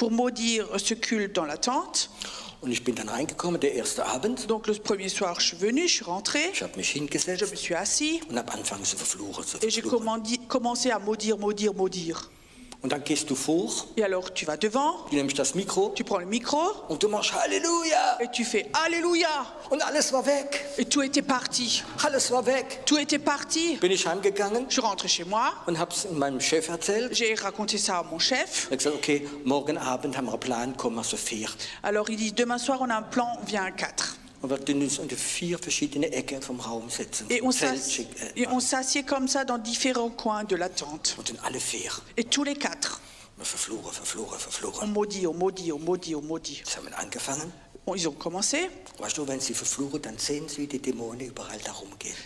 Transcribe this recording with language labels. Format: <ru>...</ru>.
<fr>pour maudire ce culte dans la tente.</fr> <de>Und ich bin dann reingekommen, der erste Abend.</de> <fr>Donc le premier soir, je suis venue, je suis rentrée,</fr> <de>Ich habe mich</de> <fr>je</fr> <de>hingesetzt</de> <fr>me suis assis</fr> <de>und habe angefangen zu verfluchen.</de> <fr>et j'ai commencé à maudire.</fr> <de>Und dann gehst du vor,</de> <fr>Et alors tu vas devant,</fr> <de>du nimmst das Mikro</de> <fr>tu prends le micro</fr> <de>und du machst Halleluja.</de> <fr>et tu fais Alléluia.</fr> <de>Und alles war weg.</de> <fr>Et tout était parti.</fr> <de>Alles war weg.</de> <fr>Tout était parti.</fr> <de>Bin ich heimgegangen</de> <fr>Je suis rentrée chez moi,</fr> <de>und habe es meinem Chef erzählt.</de> <fr>j'ai raconté ça à mon chef.</fr> <de>Er hat gesagt, okay, morgen Abend haben wir einen Plan, kommen wir zu 4.</de> <fr>Alors il dit demain soir on a un plan, on vient à 4.</fr> <de>Und wir tun uns unter 4 verschiedene Ecken vom Raum setzen.</de> <fr>Et</fr> <de>Vom</de> <fr>on</fr> <de>Zelt,</de> <fr>s'assied comme ça dans différents coins de la tente.</fr> <de>und sind alle 4.</de> <fr>Et tous les 4,</fr> <de>Wir verfluchen, verfluchen,</de> <fr>on</fr> <de>verfluchen.</de> <fr>maudit, on maudit, on maudit, on maudit.</fr> <de>Jetzt haben wir angefangen.</de> <fr>Ils ont commencé.</fr> <de>Weißt du, wenn sie verfluchen, dann sehen sie, wie die Dämonen überall da rumgehen.</de>